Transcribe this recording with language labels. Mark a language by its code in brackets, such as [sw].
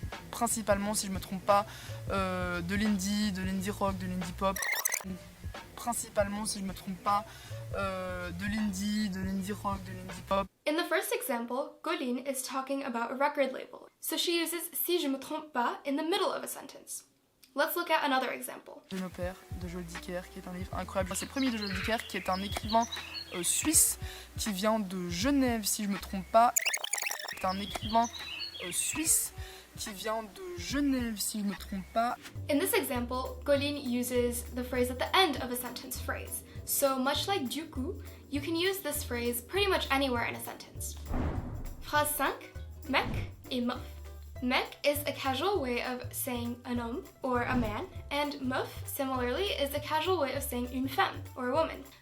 [fr] Principalement, si je me trompe pas, de l'indie rock, de l'indie pop. Principalement, si je me trompe pas, de l'indie rock, de l'indie pop. [en] In the first example, Colline is talking about a record label, so she uses si je me trompe pas in the middle of a sentence. Let's look at another example. [fr] Je m'opère de Joël Dicker, qui est un livre incroyable. C'est le premier de Joël Dicker, qui est un écrivain suisse qui vient de Genève, si je me trompe pas. C'est un écrivain suisse qui vient de Genève, si je me trompe pas. [en] In this example, Colline uses the phrase at the end of a sentence phrase. So much like du coup, you can use this phrase pretty much anywhere in a sentence. Phrase 5, mec et meuf. Mec is a casual way of saying un homme or a man, and meuf, similarly, is a casual way of saying une femme or a woman.